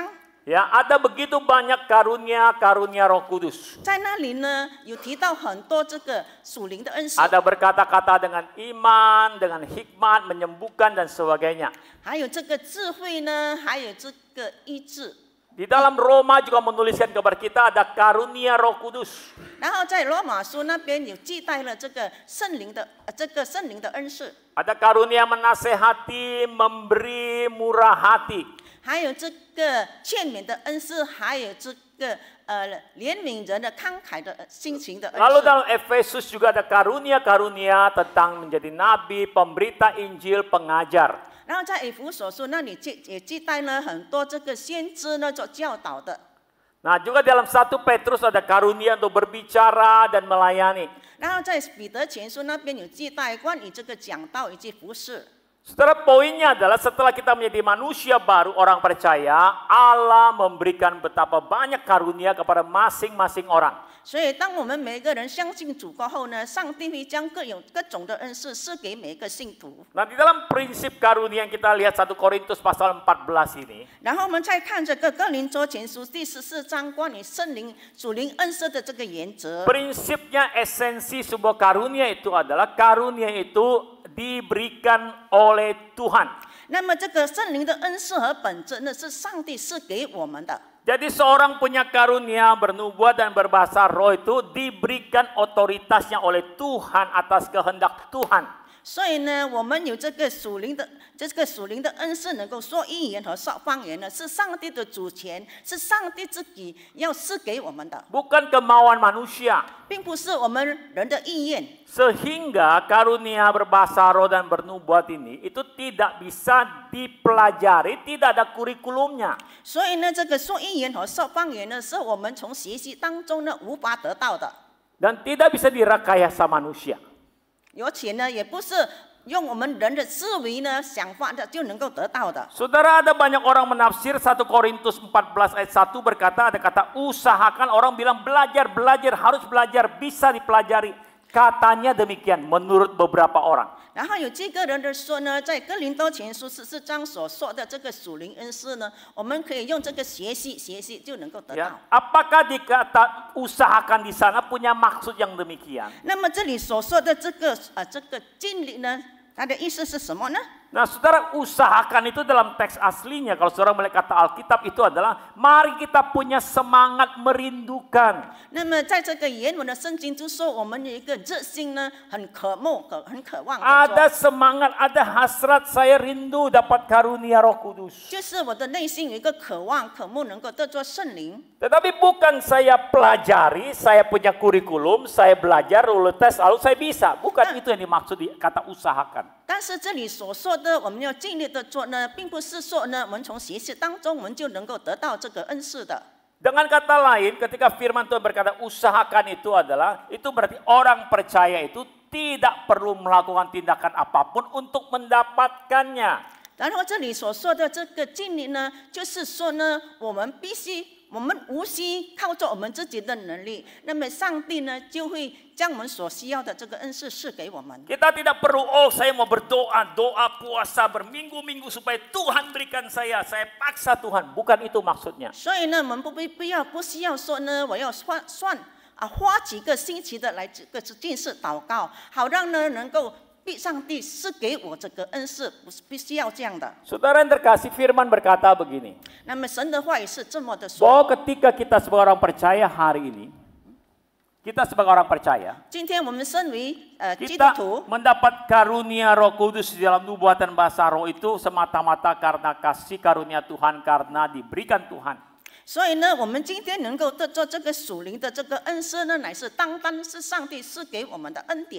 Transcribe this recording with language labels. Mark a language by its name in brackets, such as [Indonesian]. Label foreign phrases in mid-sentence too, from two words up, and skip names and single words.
[Indonesian] Ya, ada begitu banyak karunia Roh Kudus. [Chinese] 在那里呢有提到很多这个属灵的恩赐， [Indonesian] Ada berkata-kata dengan iman, dengan hikmat, menyembuhkan dan sebagainya. [Chinese] 还有这个智慧呢，还有这个医治。 [Indonesian] Di dalam Roma juga menuliskan kepada kita ada karunia Roh Kudus. [Chinese] 然后在罗马书那边有记载了这个圣灵的恩赐， [Indonesian] Ada karunia menasehati, memberi, murah hati. [Chinese] 还有这个劝勉的恩赐，还有这个怜悯人的慷慨的心情的恩 [Indonesian] Lalu [Chinese] 赐。 [Indonesian] dalam Efesus juga ada karunia-karunia tentang menjadi nabi, pemberita Injil, pengajar. [Chinese] 然后在以弗所书那里也记载了很多这个先知呢做教导的。 [Indonesian] Nah, juga dalam 1 Petrus ada karunia untuk berbicara dan melayani. [Chinese] 然后在彼得前书那边有记载关于这个讲道以及服侍。 [Indonesian] Saudara, poinnya adalah setelah kita menjadi manusia baru, orang percaya, Allah memberikan betapa banyak karunia kepada masing-masing orang. [Chinese] 所以，当我们每一个人相信主过后呢，上帝会将各种的恩赐赐给每一个信徒。 [Indonesian] Nah, di dalam prinsip karunia yang kita lihat 1 Korintus pasal 14 ini, [Chinese] 然后我们再看这个哥林多前书第14章关于圣灵属灵恩赐的这个原则。 [Indonesian] prinsipnya esensi sebuah karunia itu adalah karunia itu diberikan oleh Tuhan. [Chinese] 那么这个圣灵的恩赐和本质呢，是上帝赐给我们的。 [Indonesian] Jadi seorang punya karunia bernubuat dan berbahasa roh itu diberikan otoritasnya oleh Tuhan atas kehendak Tuhan. [Chinese] 所以呢，我们有这个属灵的恩赐，能够说预言和说方言呢，是上帝的主权，是上帝自己要赐给我们的， [Indonesian] Bukan kemauan manusia. [Chinese] 并不是我们人的意愿。 [Indonesian] Sehingga karunia berbahasa roh dan bernubuat ini itu tidak bisa dipelajari, tidak ada kurikulumnya. [Chinese] 所以呢，这个说预言和说方言呢，是我们从学习当中呢无法得到的， [Indonesian] Dan tidak bisa direkayasa manusia. [Chinese] 而且呢，也不是用我们人的思维呢想法的就能够得到的。 [Indonesian] Saudara, ada banyak orang menafsir 1 Korintus 14 ayat 1 berkata, ada kata usahakan, orang bilang belajar, harus belajar, bisa dipelajari. Katanya demikian menurut beberapa orang. [Chinese] 然后有几个人的说呢，在哥林多前书14章所说的这个属灵恩赐呢，我们可以用这个学习就能够得到。 [Indonesian] Ya, apakah dikata usahakan di sana punya maksud yang demikian? [Chinese] 那么这里所说的这个经历呢，它的意思是什么呢？ [Indonesian] Nah, saudara, usahakan itu dalam teks aslinya, kalau saudara melihat kata Alkitab itu adalah mari kita punya semangat merindukan. [Chinese] 那么在这个原文的圣经就说，我们有一个热心呢，很渴慕、很渴望的 [Indonesian] Ada [Chinese] 做， [Indonesian] semangat, ada hasrat, saya rindu dapat karunia Roh Kudus. [Chinese] 就是我的内心有一个渴望、渴慕能够得做圣灵。 [Indonesian] Tetapi bukan saya pelajari, saya punya kurikulum, saya belajar, lalu tes, lalu saya bisa. Bukan itu yang dimaksud di kata usahakan. [Chinese] 但是这里所说的，我们要尽力的做呢，并不是说呢，我们从学习当中我们就能够得到这个恩赐的。 [Indonesian] Dengan kata lain, ketika firman Tuhan berkata usahakan itu adalah, itu berarti orang percaya itu tidak perlu melakukan tindakan apapun untuk mendapatkannya. [Chinese] 然后这里所说的这个尽力呢，就是说呢，我们必须我们无需靠着我们自己的能力，那么上帝呢就会将我们所需要的这个恩赐赐给我们。 [Indonesian] Kita tidak perlu, oh saya mau berdoa, doa puasa berminggu-minggu supaya Tuhan berikan saya paksa Tuhan. Bukan itu maksudnya. [Chinese] 所以呢，我们不需要说呢，我要花几个星期的来这个进士祷告，好让呢能够上帝赐给我这个恩赐，不是必须要这样的。 [Indonesian] Saudara yang terkasih, Firman berkata begini. [Chinese] 那么神的话语是这么的说。 [Indonesian] Bahwa ketika kita sebagai orang percaya hari ini, kita sebagai orang percaya, [Chinese] 今天我们身为基督 [Indonesian] kita [Chinese] 徒， [Indonesian] mendapat karunia Roh Kudus di dalam nubuatan bahasa roh itu semata-mata karena kasih karunia Tuhan, karena diberikan Tuhan. [Chinese] 所以呢，我们今天能够得做这个属灵的这个恩赐呢，乃是单单是上帝赐给我们的恩典。